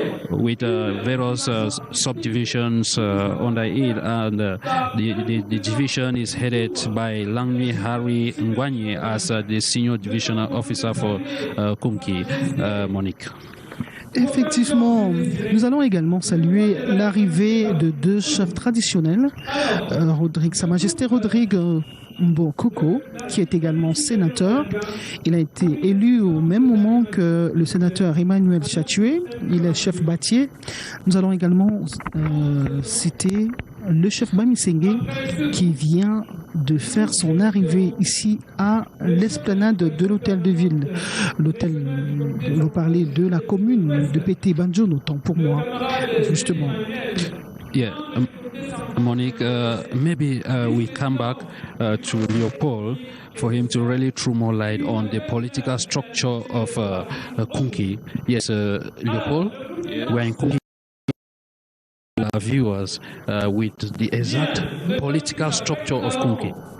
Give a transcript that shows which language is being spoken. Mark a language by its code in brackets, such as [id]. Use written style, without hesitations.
[en] with various subdivisions under it, and the division is headed by Langmi Harry Ngwanye as the senior divisional officer for Kunki. Monique. [fr] Effectivement, nous allons également saluer l'arrivée de deux chefs traditionnels, Sa Majesté Rodrigue Mbokoko, qui est également sénateur. Il a été élu au même moment que le sénateur Emmanuel Chatué. Il est chef bâtier. Nous allons également citer le chef Bamisenge qui vient de faire son arrivée ici à l'esplanade de l'hôtel de ville. L'hôtel, vous parlez de la commune de Pété Banjo, autant pour moi, justement. [en] Yeah. Monique, maybe we come back to Leopold for him to really throw more light on the political structure of Kunki. Yes, Leopold, we're in Kunki. Our viewers with the exact political structure of Kunki.